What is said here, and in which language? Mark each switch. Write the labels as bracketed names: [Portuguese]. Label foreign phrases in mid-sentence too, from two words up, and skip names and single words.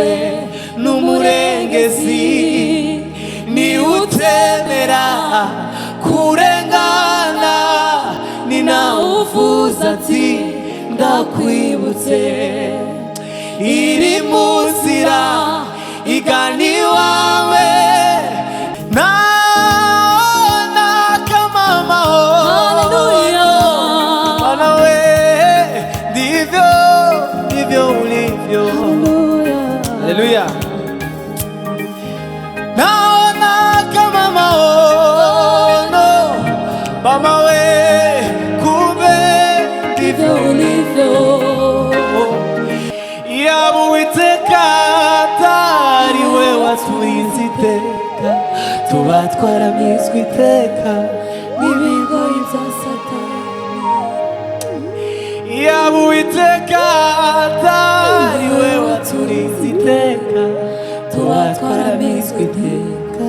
[Kinyarwanda] n'umurengezi niwe utemera kurengana ni nawe uvuze ati ndakwibutse iri mu nzira igana iwawe Hallelujah. [Swahili] Naona kama maono mama we kumbe ndivyo ulivyo [Kinyarwanda] yaba Uwiteka atari we waturinze iteka tuba twaramizwe iteka n'ibigoyi bya Satani yaba Uwiteka atari we waturinze iteka tuba twaramizwe iteka